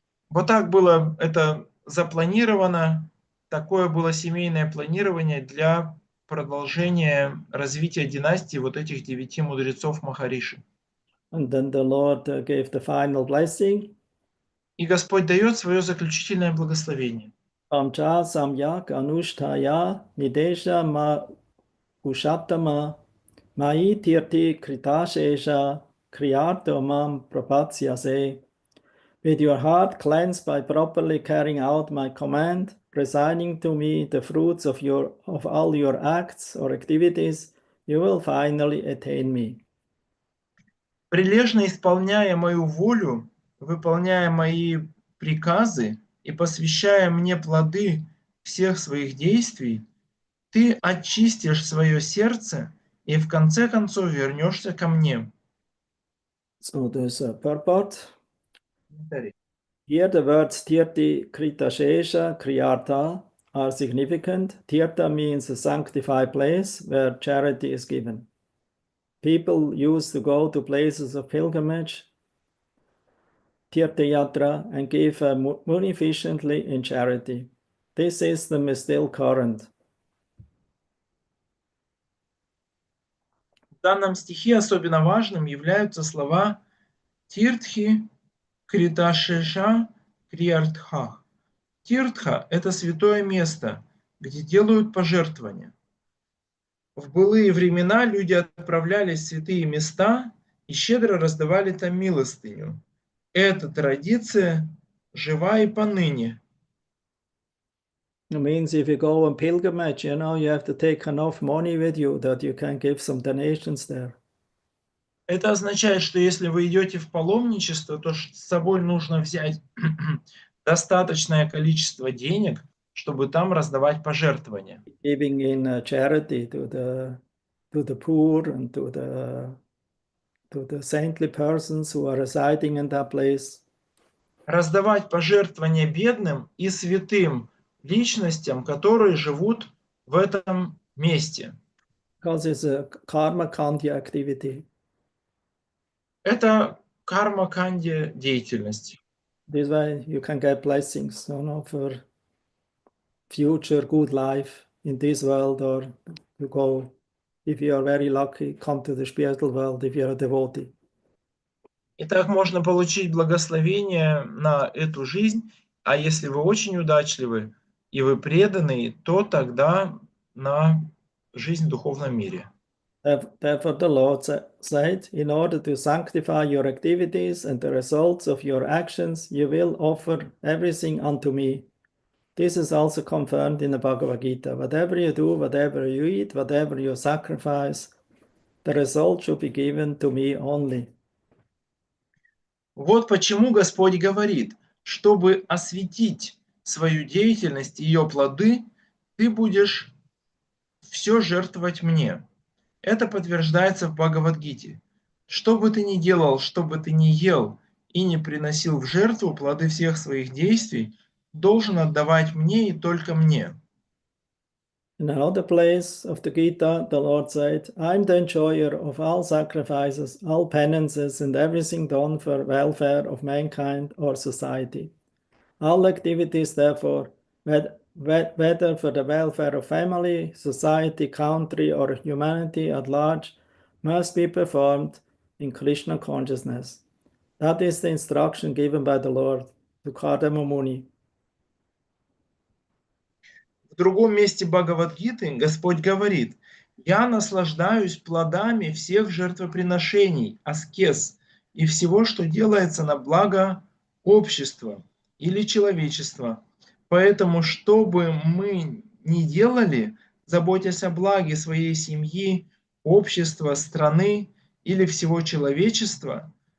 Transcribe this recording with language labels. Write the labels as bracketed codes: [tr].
[ru] Вот так было это запланировано, такое было семейное планирование для продолжения развития династии вот этих 9 мудрецов Махариши. [en] And then the Lord gave the final blessing. [ru] И Господь дает свое заключительное благословение. [sa] Amcha samyak anushtaya nidesha ma ushattama mai tirti kritashesha kriyarto mam prapatsyase. [en] With your heart cleansed by properly carrying out my command, resigning to me the fruits of all your acts or activities, you will finally attain me. [ru] Прилежно исполняя мою волю, выполняя мои приказы и посвящая мне плоды всех своих действий, ты очистишь свое сердце и в конце концов вернешься ко мне. [en] So there's a purport. Here the words Tirti, Kritashesha, Kriyartha are significant. Tirtha means a sanctified place where charity is given. People used to go to places of pilgrimage, Tirtha Yatra, and give munificently in charity. This system is still current. [ru] В данном стихе особенно важным являются слова Тиртхи, Криташеша, Криартха. Тиртха – это святое место, где делают пожертвования. В былые времена люди отправлялись в святые места и щедро раздавали там милостыню. Эта традиция жива и поныне. [en] It means if you go on pilgrimage, you have to take enough money with you that you can give some donations there. [ru] Это означает, что если вы идете в паломничество, то с собой нужно взять достаточное количество денег, чтобы там раздавать пожертвования. [en] Giving in charity to the poor and to the saintly persons who are residing in that place. [ru] Раздавать пожертвования бедным и святым личностям, которые живут в этом месте. [en] Because it's a karma kandi activity. [ru] Это карма-канди деятельность. [en] This way you can get blessings, for future good life in this world, or you go, if you are very lucky, come to the spiritual world if you are a devotee. [ru] И так можно получить благословение на эту жизнь, а если вы очень удачливы и вы преданный, то тогда на жизнь в духовном мире. [en] Therefore the Lord said, in order to sanctify your activities and the results of your actions, you will offer everything unto me. This is also confirmed in the Bhagavad Gita. Whatever you do, whatever you eat, whatever you sacrifice, the result should be given to me only. [ru] Вот почему Господь говорит, чтобы осветить свою деятельность и ее плоды, ты будешь все жертвовать мне. Это подтверждается в Бхагавад-гите. Что бы ты ни делал, что бы ты ни ел и не приносил в жертву плоды всех своих действий, должен отдавать мне и только мне. [en] In another place of the Gita, the Lord said, I'm the enjoyer of all sacrifices, all penances, and everything done for welfare of mankind or society. All activities, therefore, whether for the welfare of family, society, country, or humanity at large, must be performed in Krishna consciousness. That is the instruction given by the Lord to Kardama Muni. [ru] В другом месте Бхагавад-гиты Господь говорит: «Я наслаждаюсь плодами всех жертвоприношений, аскез и всего, что делается на благо общества или человечества. Поэтому, что бы мы ни делали, заботясь о благе своей семьи, общества, страны или всего человечества,